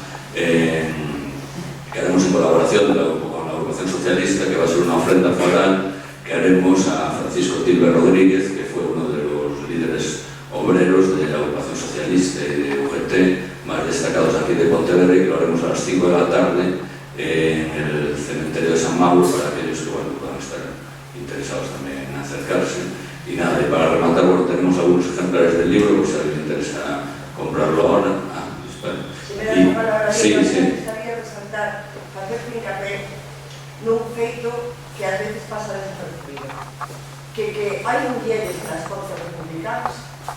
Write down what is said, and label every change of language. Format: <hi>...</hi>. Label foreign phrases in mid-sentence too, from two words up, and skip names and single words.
<es>que haremos en colaboración con la agrupación socialista, que va a ser una ofrenda floral que haremos a Francisco Tilbe Rodríguez, que fue uno de los líderes obreros de la agrupación socialista y de UGT más destacados aquí de Pontevedra, y que lo haremos a las 5 de la tarde en el cementerio de San Mauro, para aquellos que, bueno, puedan estar interesados también en acercarse. Y nada, y para rematar, bueno, tenemos algunos ejemplares del libro, por si a alguien le interesa comprarlo ahora. Espera.</es> <gl>Si me das a palabra, sí. Gustaría resaltar, facer fincapé nun feito que ás veces pasa desapercibido, que hai mulleres nas forzas republicanas</gl>